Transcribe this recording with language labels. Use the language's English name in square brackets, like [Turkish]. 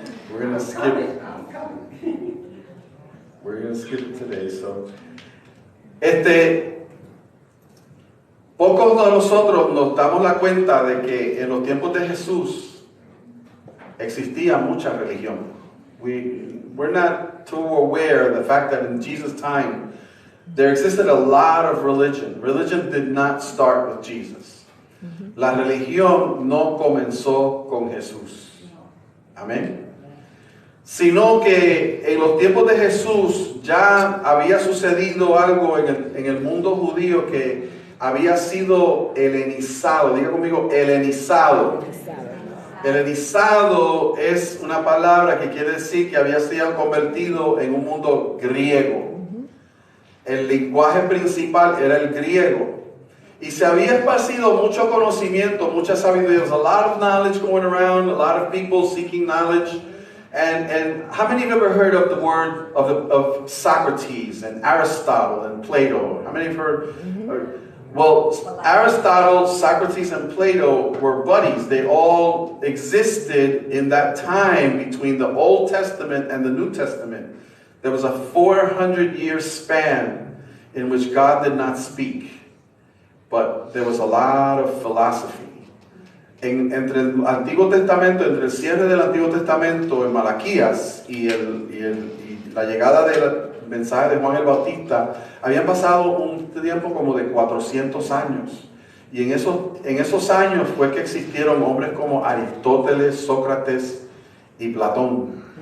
[English] We're gonna skip it today. [Spanish] So, pocos de nosotros nos damos la cuenta de que en los tiempos de Jesús existía mucha religión. [English] We're not too aware of the fact that in Jesus' time there existed a lot of religion. Religion did not start with Jesus. [Spanish] La religión no comenzó con Jesús. Amén. Sino que en los tiempos de Jesús ya había sucedido algo en el mundo judío que había sido helenizado. Diga conmigo, helenizado. Helenizado es una palabra que quiere decir que había sido convertido en un mundo griego. El lenguaje principal era el griego. Y se había esparcido mucho conocimiento, mucha sabiduría. [English] There's a lot of knowledge going around, a lot of people seeking knowledge. And how many of you have ever heard of the word of Socrates and Aristotle and Plato? How many have heard? Well, Aristotle, Socrates, and Plato were buddies. They all existed in that time between the Old Testament and the New Testament. There was a 400-year span in which God did not speak. But there was a lot of philosophy. [Spanish] Entre el Antiguo Testamento, entre el cierre del Antiguo Testamento en Malaquías y la llegada del mensaje de Juan el Bautista, habían pasado un tiempo como de 400 años. Y en esos años fue que existieron hombres como Aristóteles, Sócrates y Platón.